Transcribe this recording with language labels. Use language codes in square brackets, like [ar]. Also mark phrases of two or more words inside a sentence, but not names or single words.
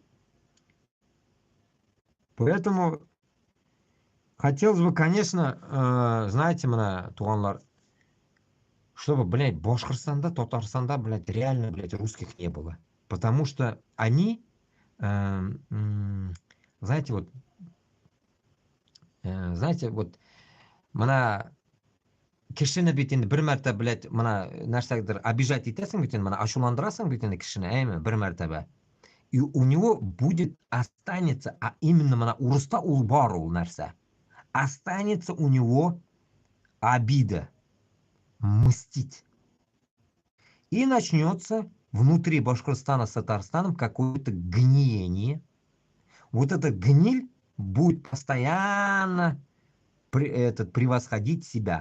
[ru] Поэтому хотелось бы, конечно, знаете, [tt] мына, туғанлар, [ru] чтобы, блядь, Башкортостанда, Татарстанда, блядь, реально, блядь, русских не было. Потому что они, знаете, вот, [tt] мына, кішіні бит бір мәртәбә, блядь, мына нәрсәгедер обижать итәсең бит, мына ачуландырасың бит кішіні, әйме, бір мәртәбә. [ru] И у него будет, останется, а именно [tt] мына урыста ул бар ул нәрсә. [ru] Останется у него обида, мстить. И начнется внутри Башкортостана с Татарстаном какое-то гниение. Вот эта гниль будет постоянно превосходить себя.